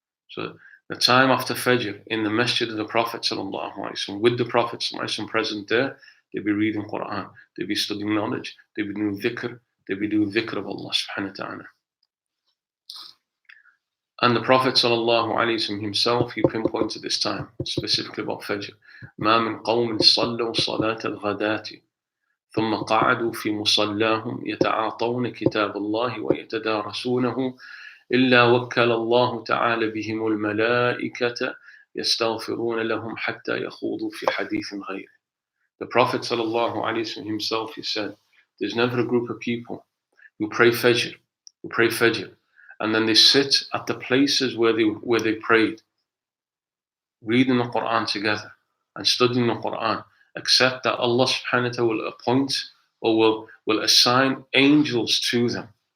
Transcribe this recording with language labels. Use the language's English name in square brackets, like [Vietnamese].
[English] So the time after Fajr in the masjid of the Prophet sallallahu alaihi wasallam, with the Prophet sallallahu alaihi wasallam present there, they'd be reading Quran, they'd be studying knowledge, they'd be doing dhikr of Allah subhanahu wa ta'ala. And the Prophet sallallahu alaihi wasallam himself, he pinpointed this time, specifically about Fajr. [Arabic] مَا مِنْ قَوْمٍ صَلَّوْا صَلَاةَ الْغَدَاةِ ثم قعدوا في مصلاهم يتعاطون كتاب الله ويتدارسونه إلا وكل الله تعالى بهم الملائكة يستغفرون لهم حتى يخوضوا في حديث غيره. [English] The Prophet sallallahu alaihi wasallam himself, he said, there's never a group of people who pray Fajr, and then they sit at the places where they prayed, reading the Quran together and studying the Quran, except that Allah subhanahu wa ta'ala will appoint or will assign angels to them.